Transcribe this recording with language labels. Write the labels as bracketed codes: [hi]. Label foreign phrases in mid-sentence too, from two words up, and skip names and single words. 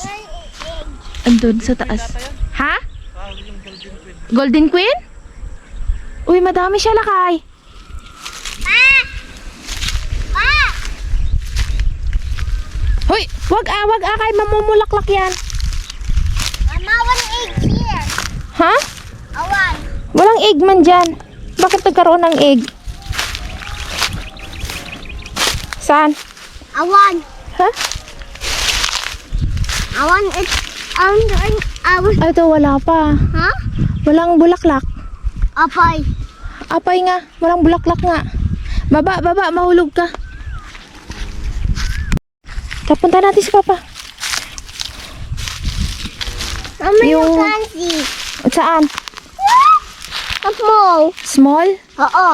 [tl] Andun sa taas. Ha? Yung Golden Queen. Golden Queen? Uy, madami siya, Lakay. Hoy, wag kay mamumulaklak yan. [en] Mama, one egg here. [tl] Ha? [ilo] Awan. [tl] Walang egg man dyan. Bakit nagkaroon ng egg? Saan? [ilo] Awan. [tl] Ha? [ilo] Awan, [en] it's [tl] Ay, ito wala pa. Ha? Walang bulaklak. [ilo] Apay. Apay nga, [tl] walang bulaklak nga. Baba, mahulog ka. Kapunta natin si Papa. Mama, Yung- yung kansi. Saan? [en] Small. Small? [tl] Oo.